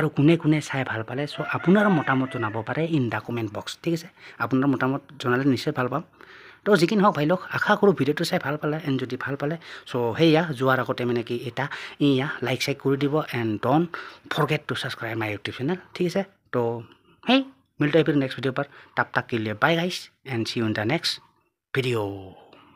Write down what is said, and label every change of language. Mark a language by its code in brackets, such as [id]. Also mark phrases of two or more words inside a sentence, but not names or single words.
[as] কোনে কোনে চাই ভাল পালে চ' আপোনাৰ মতামত জনাব পাৰে [en] in the comment box [as] ঠিক আছে আপোনাৰ মতামত জনালে নিশ্চয় ভাল পাম তো যি কি নহওক ভাই লওক আশা কৰোঁ ভিডিঅ'টো চাই ভাল পালে এণ্ড যদি ভাল পালে চ' সেয়া যোৱাৰ আগতে মানে কি এটা লাইক চাইক কৰি দিব [en] and don't forget to subscribe my YouTube channel [as] ঠিক আছে তো hey [hi] मिलते हैं फिर नेक्स्ट वीडियो पर तब तक के लिए बाय गाइस [en] and see you in the next video